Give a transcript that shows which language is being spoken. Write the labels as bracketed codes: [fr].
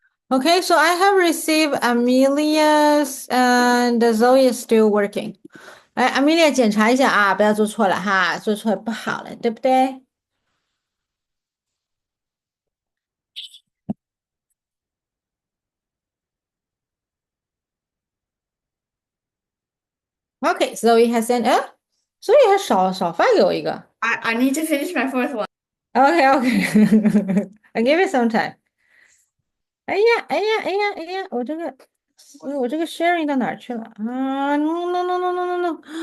[en] Okay, so I have received Amelia's and Zoe is still working. [zh] 哎，Amelia 检查一下啊，不要做错了哈，做错不好了，对不对？ Okay, Zoe has sent. 所以还少发给我一个。 [en] I need to finish my fourth one. Okay, okay. I give it some time. [zh] 哎呀，我这个 sharing 到哪儿去了啊？ No no no no no no no no！